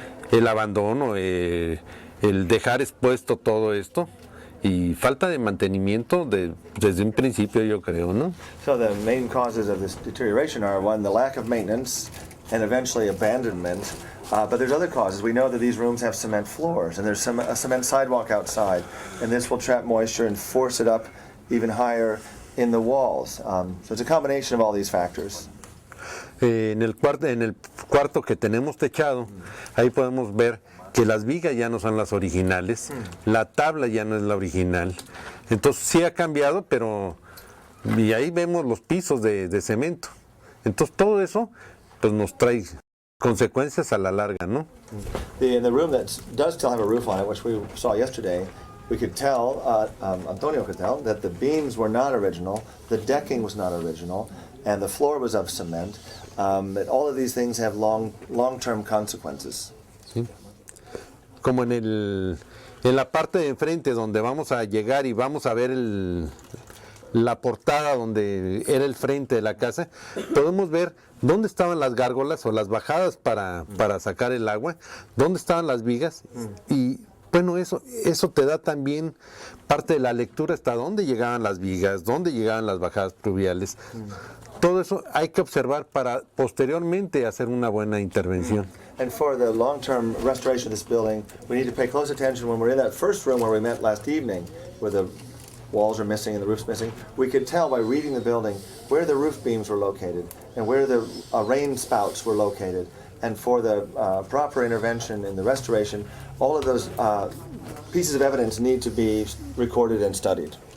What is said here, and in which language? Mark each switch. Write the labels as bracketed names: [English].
[Spanish] El abandono, el dejar expuesto todo esto. Y falta de mantenimiento desde un principio, yo creo, ¿no? [English] So the main causes of this deterioration are, one, the lack of maintenance and eventually abandonment. But there's other causes. We know that these rooms have cement floors and there's a cement sidewalk outside, and this will trap moisture and force it up even higher in the walls. So it's a combination of all these factors. [Spanish] En el cuarto que tenemos techado, ahí podemos ver que las vigas ya no son las originales, la tabla ya no es la original. Entonces sí ha cambiado, pero y ahí vemos los pisos de cemento. Entonces todo eso pues nos trae consecuencias a la larga, ¿no? [English] In the room that does still have a roof on it, which we saw yesterday, we could tell, Antonio could tell, that the beams were not original, the decking was not original, and the floor was of cement. That all of these things have long-term consequences. [Spanish] Sí. Como en la parte de enfrente donde vamos a llegar y vamos a ver la portada donde era el frente de la casa, podemos ver dónde estaban las gárgolas o las bajadas para sacar el agua, dónde estaban las vigas y bueno, eso te da también parte de la lectura hasta dónde llegaban las vigas, dónde llegaban las bajadas pluviales. Todo eso hay que observar para posteriormente hacer una buena intervención. [English] And for the long-term restoration of this building, we need to pay close attention when we're in that first room where we met last evening, where the walls are missing and the roof's missing. We could tell by reading the building where the roof beams were located and where the rain spouts were located. And for the proper intervention in the restoration, all of those pieces of evidence need to be recorded and studied.